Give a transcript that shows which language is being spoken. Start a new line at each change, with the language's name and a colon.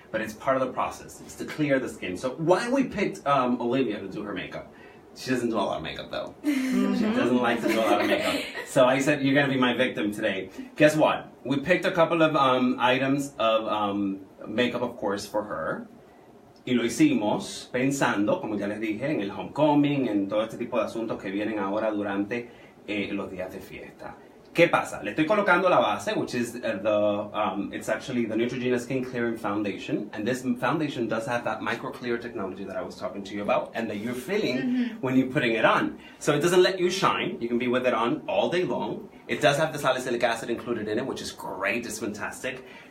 English: But it's part of the process. It's to clear the skin. So why we picked Olivia to do her makeup? She doesn't do a lot of makeup though. She doesn't like to do a lot of makeup. So I said, you're gonna be my victim today. Guess what? We picked a couple of items of makeup, of course, for her.
Spanish: Y lo hicimos pensando, como ya les dije, en el homecoming, en todo este tipo de asuntos que vienen ahora durante los días de fiesta. ¿Qué pasa? Le estoy colocando la base,
English: which is it's actually the Neutrogena Skin Clearing Foundation. And this foundation does have that micro clear technology that I was talking to you about and that you're feeling when you're putting it on. So it doesn't let you shine. You can be with it on all day long. It does have the salicylic acid included in it, which is great. It's fantastic.